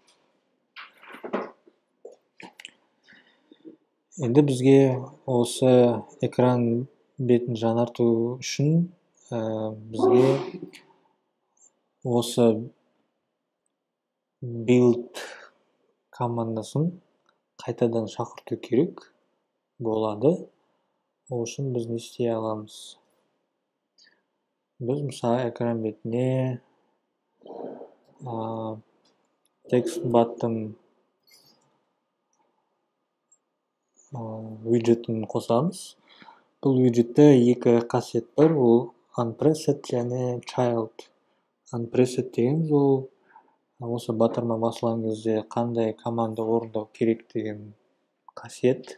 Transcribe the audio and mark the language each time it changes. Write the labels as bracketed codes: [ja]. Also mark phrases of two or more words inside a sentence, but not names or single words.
[kk] Енді бізге осы экран бетін жаңарту үшін бізге осы build командасын қайтадан шақырту керек болады. Ол үшін біз не істей аламыз? Біз мысалы экран бетіне [en] text button widget'ін [kk] қосамыз. Бұл widget'те екі қасиет бар, ол unpressed және child. Unpressed дегеніміз ол осы батырма басылған кезде қандай команда орындау керек деген қасиет.